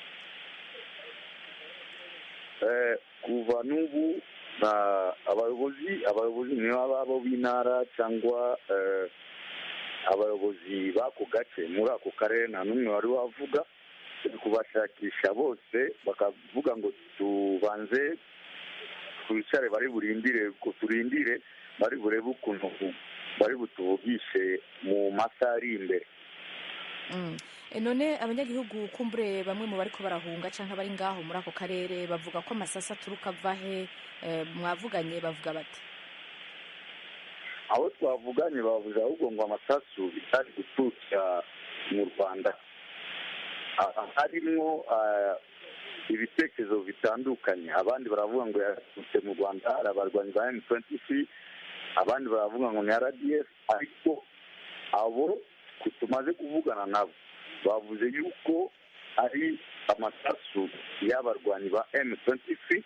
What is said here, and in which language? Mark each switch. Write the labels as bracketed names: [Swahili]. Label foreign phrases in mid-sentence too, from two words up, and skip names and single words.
[Kinyarwanda] Kuva n'ubu abayobozi ni abo b'intara cyangwa abayobozi b'ako gace muri ako karere nta n'umwe wari wavuga. Kubashakisha bose bakavuga ngo tubanze twicare, bari turindire, bari burebe ukuntu bari butuvugishe mu masaha ari imbere. [Rundi] None abanyagihugu kumbure bamwe mu bariko barahunga canke bari ngaho muri ako karere bavuga ko amasasa aturuka ava he? Mwavuganye bavuga bati? [Kinyarwanda] abo twavuganye bavuze ahubwo ngo amasasu bitari guturika mu Rwanda harimo ibitekerezo bitandukanye. Abandi baravuga ngo yaturutse mu Rwanda hari abarwanyi ba M23, abandi baravuga ngo ni RDF, ariko abo tumaze kuvugana nabo bavuze yuko ari amasasu y'abarwanyi ba M23.